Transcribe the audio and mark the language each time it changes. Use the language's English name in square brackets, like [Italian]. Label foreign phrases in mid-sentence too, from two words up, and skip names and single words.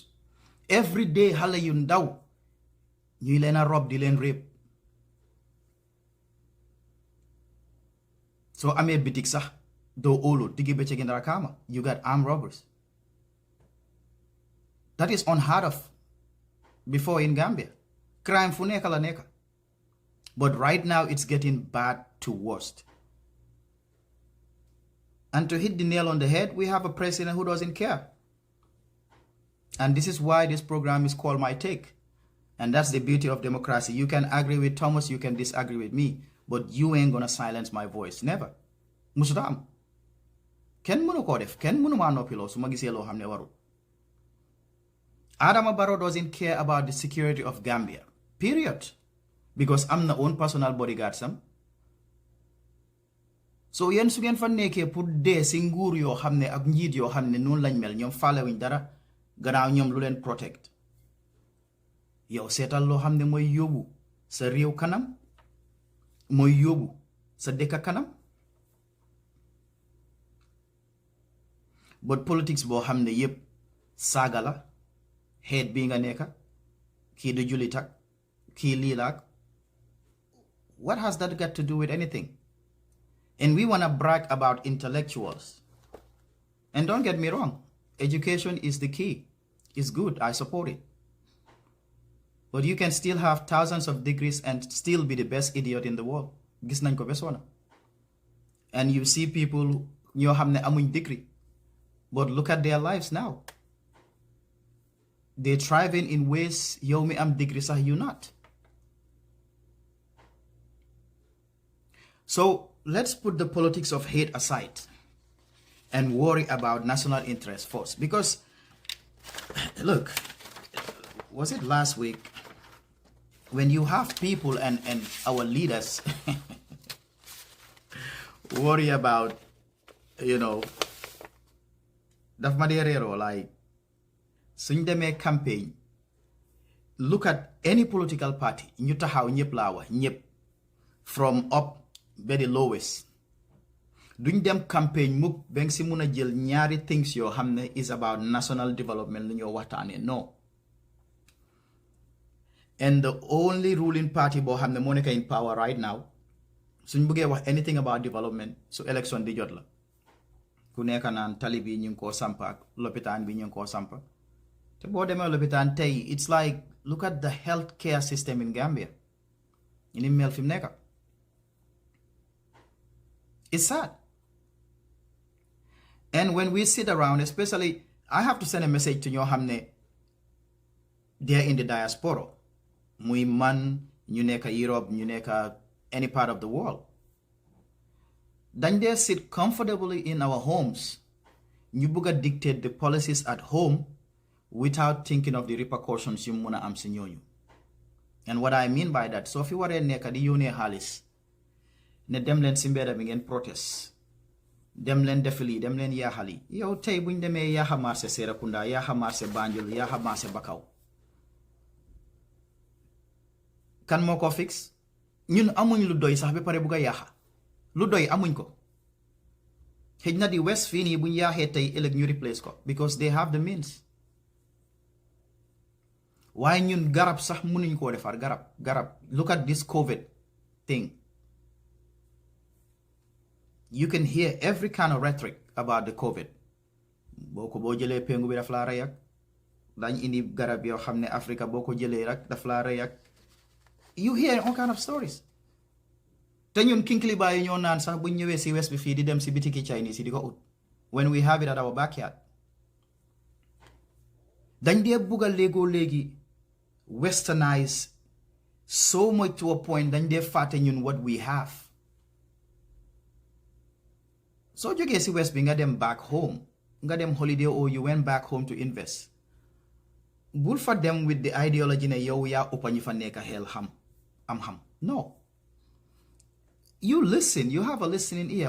[English] Every day [Wolof] xale yu ndaw ñuy leen a rob di leen rape. So amee bitik sax doo óolu diggi bëccëg ndara kaama. [English] You got armed robbers. That is unheard of before in Gambia. [Wolof] Crime fu nekka la nekka. [English] But right now it's getting bad to worst. And to hit the nail on the head, we have a president who doesn't care. And this is why this program is called My Take. And that's the beauty of democracy. You can agree with Thomas, you can disagree with me, but you ain't gonna silence my voice. Never. [Wolof] Musuta am. Ken mënu ko def. Ken mënu ma noppiloo su ma gisee loo xam ne warul. [English] Adama Barrow doesn't care about the security of Gambia. Period. Because I'm the own personal bodyguard sam. [Wolof] So yen su ngeen fa nekkee pour dee si nguur yoo xam ne ak njiit yoo xam ne noonu lañ mel ñoom faalewuñ dara gannaaw ñoom lu leen protect. Yow seetal loo xam ne mooy yóbbu sa réew kanam, mooy yóbbu sa dëkk kanam. [English] But politics [Wolof] boo xam ne yépp saaga la, xeet bii nga nekka, kii du julit ak kii lii la ak. [English] What has that got to do with anything? And we want to brag about intellectuals. And don't get me wrong, education is the key. It's good, I support it. But you can still have thousands of degrees and still be the best idiot in the world. [Wolof] Gis nañ ko bes wana. [English] And you see people [Wolof] ñoo xam ne amuñ degree. [English] But look at their lives now. They're thriving in ways [Wolof] yow mi am degree sax [English] you not. So let's put the politics of hate aside and worry about national interest first. Because, look, was it last week when you have people and our leaders worry about, [Wolof] daf ma dee reeroo like suñ demee campaign, [English] look at any political party [Wolof] ñu taxaw ñëpp laa wax ñëpp [English] from up [Wolof] ba [English] the lowest [Wolof] duñ dem campaign mukk ba nga si mun a jël ñaari things yoo xam ne [English] is about national development [Wolof] lu ñoo waxtaanee no. And the only ruling party boo xam ne moo nekk [English] in power right now [Wolof] suñ bëggee wax [English] anything about development [Wolof] su election di jot la ku nekk naan tali bi ñu ngi koo sampa ak lopitaan bi ñu ngi koo sampa te boo demee lopitaan tey [English] it's like look at the health care system in Gambia [Wolof] ni mel fi mu nekk. [English] It's sad. And when we sit around, especially, I have to send a message to [Wolof] ñoo xam ne [English] they're in the diaspora. [Wolof] Muy man, ñu nekk Europe, ñu nekk [English] any part of the world. [Wolof] Dañ dee [English] sit comfortably in our homes [Wolof] ñu bugg a [English] dictate the policies at home without thinking of the repercussions [Wolof] yu mun a am si ñooñu. [English] And what I mean by that, [Wolof] soo fi waree nekk di yónnee xaalis ne dem leen si mbedda bi ngeen protest, dem leen def lii, dem leen yaaxali. Yow tey buñ demee yaaxa marché Serekunda, yaaxa marché Banjul, yaaxa marché Bakaw, kan moo ko fix? Ñun amuñ lu doy sax ba pare bugg a yaaxa. Lu doy amuñ ko. Xëj na di West fii nii buñ yaaxee tey ëllëg ñu replace ko [English] because they have the means. [Wolof] Waaye ñun garab sax mënuñ koo defar garab. [English] Look at this COVID thing. You can hear every kind of rhetoric about the COVID. [Wolof] Boo jëlee pengu bi daf laa rey ak dañ indi garab yoo xam ne Africa boo ko jëlee rek daf laa rey ak. [English] You hear all kind of stories. [Wolof] Te ñun kinkiliba yi ñoo naan sax buñ ñëwee si West bi fii di dem si bitiki Chinese yi di ko ut [English] when we have it at our backyard. [Wolof] Dañ dee bugga léegi westernize [English] so much to a point [Wolof] dañ dee fàtte ñun [English] what we have. [Wolof] So jógee si West bi nga dem [English] back home, [Wolof] nga dem [English] holiday or you went back home to invest. [Wolof] Bul fa dem [English] with the ideology [Wolof] ne yow yaa uppa ñi fa nekk xel xam. [English] No. You listen, you have a listening ear.